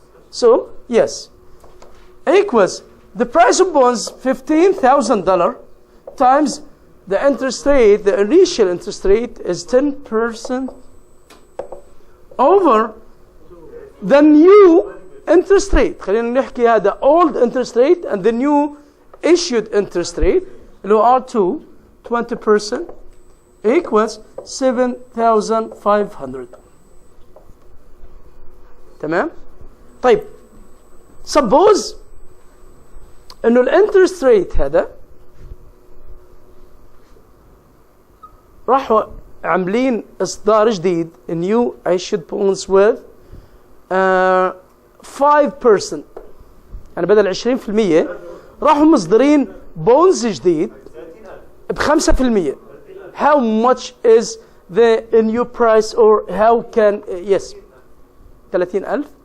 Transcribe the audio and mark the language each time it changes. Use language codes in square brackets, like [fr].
[en] So yes, equals the price of bonds $15,000 times the interest rate, the initial interest rate is 10% over the new interest rate. [ar] خلينا نحكي هذا [en] old interest rate and the new issued interest rate [ar] اللي هو [en] R2 20% equals 7,500. [ar] تمام؟ طيب [en] suppose [ar] انه الانترست ريت هذا راحوا عاملين اصدار جديد [en] new issued bonds with 5%، [ar] يعني بدل 20% راحوا مصدرين بونز جديد ب5%. [en] How much is the new price or how can yes 30,000.